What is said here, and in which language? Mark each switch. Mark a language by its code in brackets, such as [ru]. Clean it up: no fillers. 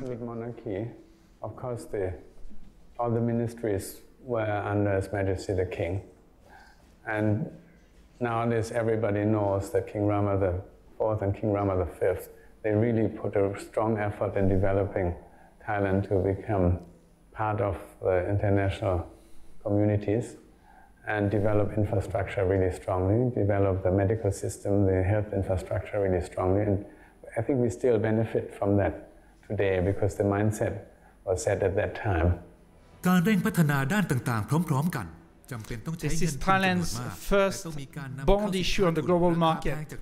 [en] With monarchy, of course, all the ministries were under His Majesty the King, and nowadays everybody knows that King Rama IV and King Rama V, they really put a strong effort in developing Thailand to become part of the international communities and develop infrastructure really strongly, develop the medical system, the health infrastructure really strongly. And I think we still benefit from that today because the mindset was set at that time. [th] การเร่งพัฒนาด้านต่างๆพร้อมๆกันจำเป็นต้องใช้เงิน [en] This is Thailand's first bond issue on the global market.